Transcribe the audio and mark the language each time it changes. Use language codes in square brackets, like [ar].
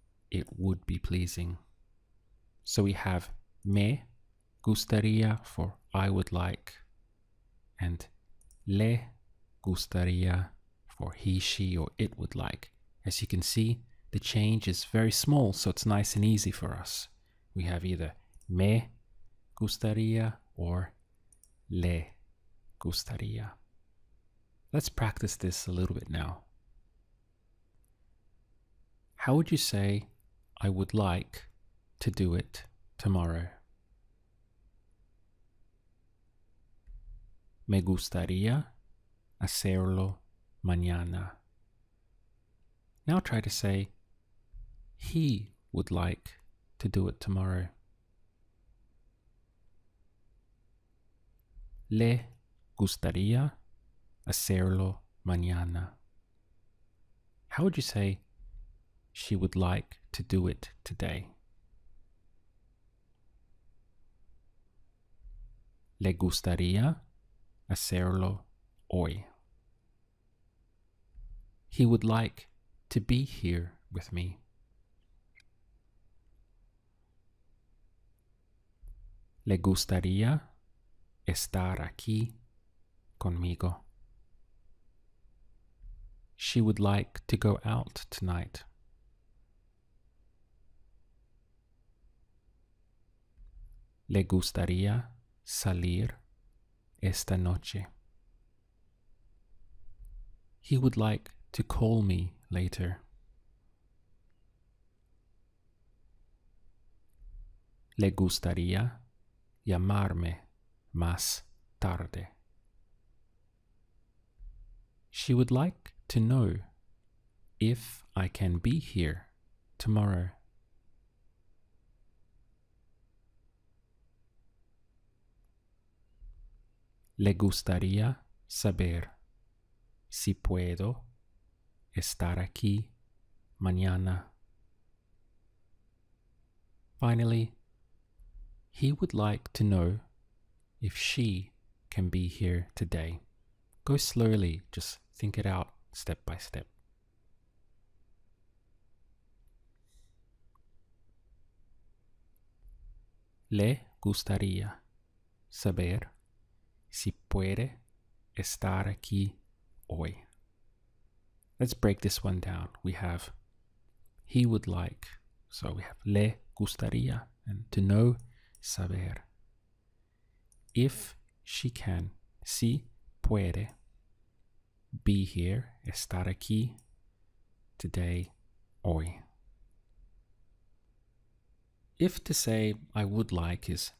[en] It would be pleasing. So we have [es] me gustaría [en] for I would like, and [es] le gustaría [en] for he, she, or it would like. As you can see, the change is very small, so it's nice and easy for us. We have either [es] me gustaría [en] or [es] le gustaría. [en] Let's practice this a little bit now. How would you say I would like to do it tomorrow? [es] Me gustaría hacerlo mañana. [en] Now try to say he would like to do it tomorrow. [es] Le gustaría hacerlo mañana. [en] How would you say she would like to do it today? [es] Le gustaría hacerlo hoy. [en] He would like to be here with me. [es] Le gustaría estar aquí conmigo. [en] She would like to go out tonight. [es] Le gustaría salir esta noche. [en] He would like to call me later. [es] Le gustaría llamarme más tarde. [en] She would like to know if I can be here tomorrow. [es] Le gustaría saber si puedo estar aquí mañana. [en] Finally, he would like to know if she can be here today. Go slowly, just think it out step by step. [es] Le gustaría saber si puede estar aquí hoy. [en] Let's break this one down. We have he would like, so we have [es] le gustaría, [en] and to know, [es] saber. [en] If she can, [es] si puede, [en] be here, [es] estar aquí, [en] today, [es] hoy. [en] If to say I would like is